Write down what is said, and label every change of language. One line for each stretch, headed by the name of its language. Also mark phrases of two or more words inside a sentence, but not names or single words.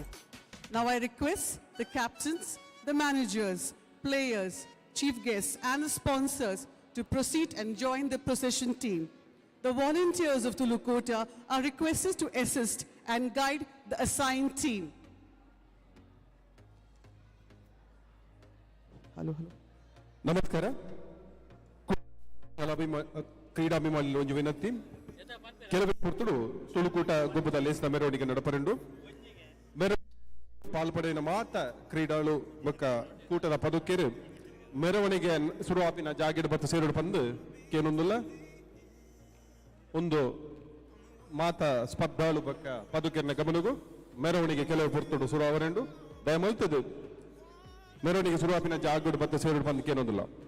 English: Now I request the captains, the managers, players, chief guests, and the sponsors to proceed and join the procession team. The volunteers of Tulukuta are requested to assist and guide the assigned team. Hello.
Tulu: ನಮಸ್ಕಾರ ಕ್ರೀಡಾಭಿಮಾನಿಗಳು ಒಂಜಿ ವಿನಂತಿ ಕೆಲವೇ ಪುರ್ತುಡು ತುಳುಕೂಟ ಗುಬ್ಬದ ಲೇಸಿನ ಮೆರವಣಿಗೆ ನಡಪರೆಂಡು ಪಾಲ್ಪಡೆನ ಮಾತ ಕ್ರೀಡಾಳು ಬೊಕ್ಕ ಕೂಟದ ಪದುಕೇರು ಮೆರವಣಿಗೆ ಶುರುವಾಪಿನ ಜಾಗಿಡ ಬತ್ತ ಸೇರುಡು ಪಂದು ಕೇನೊಂದುಲ್ಲ ಒಂದು ಮಾತ ಸ್ಪರ್ಧಾಳು ಬೊಕ್ಕ ಪದುಕೇರಿನ ಗಮನಗೂ ಮೆರವಣಿಗೆ ಕೆಲವು ಪುರ್ತುಡು ಶುರುವಾವರೆಂಡು ದಯಮಲ್ತದು ಮೆರವಣಿಗೆ ಶುರುವಾಪಿನ ಜಾಗುಡು ಬತ್ತ ಸೇರುಡು ಪಂದು ಕೇನೊಂದುಲ್ಲ